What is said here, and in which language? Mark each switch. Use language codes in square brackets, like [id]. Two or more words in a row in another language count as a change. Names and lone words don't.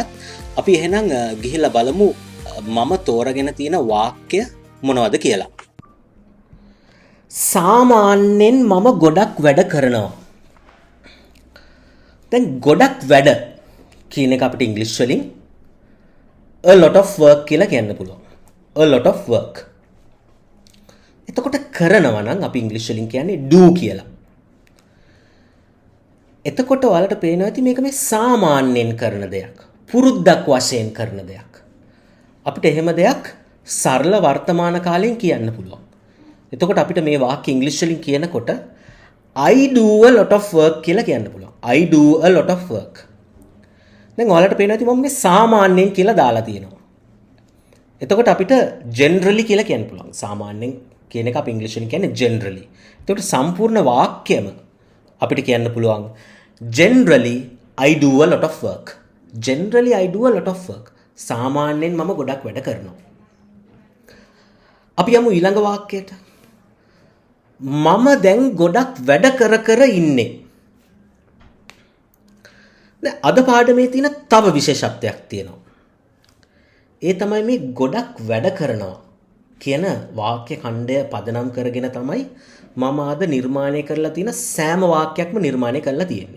[si] අපි එහෙනම් ගිහිල්ලා බලමු මම තෝරගෙන තියෙන වාක්‍ය මොනවද කියලා. සාමාන්‍යයෙන් මම ගොඩක් වැඩ කරනවා. දැන් ගොඩක් වැඩ කියන එක අපිට ඉංග්‍රීසි වලින් [en] a lot of work [si] කියලා කියන්න පුළුවන්. [en] a lot of work. [si] එතකොට කරනවා නම් අපි ඉංග්‍රීසි වලින් කියන්නේ do කියලා. එතකොට ඔයාලට පේනවා ඇති මේක මේ සාමාන්‍යයෙන් කරන දෙයක්. පුරුද්දක් වශයෙන් කරන දෙයක්. අපිට එහෙම දෙයක් සරල වර්තමාන කාලයෙන් කියන්න පුළුවන්. එතකොට අපිට මේ වාක්‍ය ඉංග්‍රීසි වලින් කියනකොට [en] I do a lot of work [si] කියලා කියන්න පුළුවන්. [en] I do a lot of work. [si] දැන් ඔයාලට පේනවා ඇති මම මේ සාමාන්‍යයෙන් කියලා දාලා තියෙනවා. එතකොට අපිට generally කියලා කියන්න පුළුවන්. සාමාන්‍යයෙන් කියන එක අපි ඉංග්‍රීසි වලින් කියන්නේ generally. එතකොට සම්පූර්ණ වාක්‍යම අපිට කියන්න පුළුවන් [en] generally I do a lot of work. Generally I do a lot of work. [si] සාමාන්‍යයෙන් මම ගොඩක් වැඩ කරනවා. අපි යමු ඊළඟ වාක්‍යයට. මම දැන් ගොඩක් වැඩ කර ඉන්නේ. දැන් අද පාඩමේ තියෙන තව විශේෂත්වයක් තියෙනවා. ඒ තමයි මේ ගොඩක් වැඩ කරනවා කියන වාක්‍ය ඛණ්ඩය පදනම් කරගෙන තමයි මම අද නිර්මාණය කරලා තියෙන සෑම වාක්‍යයක්ම නිර්මාණය කරලා තියෙන්නේ.